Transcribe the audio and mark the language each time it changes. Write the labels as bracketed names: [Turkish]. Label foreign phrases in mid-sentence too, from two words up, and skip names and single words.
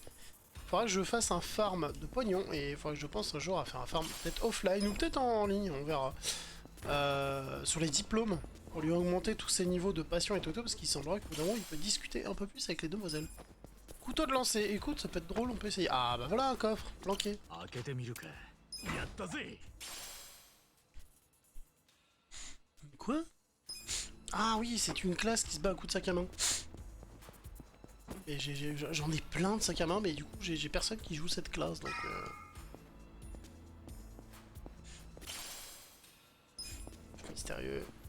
[French] Faudra que je fasse un farm de pognon et il faudra que je pense un jour à faire un farm peut-être offline ou peut-être en ligne, on verra. Sur les diplômes, pour lui augmenter tous ses niveaux de passion et tout, parce qu'il semblerait qu'au bout d'un moment il peut discuter un peu plus avec les demoiselles. Couteau de lancer, écoute, ça peut être drôle, on peut essayer. Ah bah voilà un coffre, planqué. [Japanese] 開けてみるか。 やったぜ。 [French] Quoi? Ah oui, c'est une classe qui se bat à coups de sac à main. Et j'en ai plein de sacs à main, mais du coup j'ai personne qui joue cette classe, donc... Mystérieux.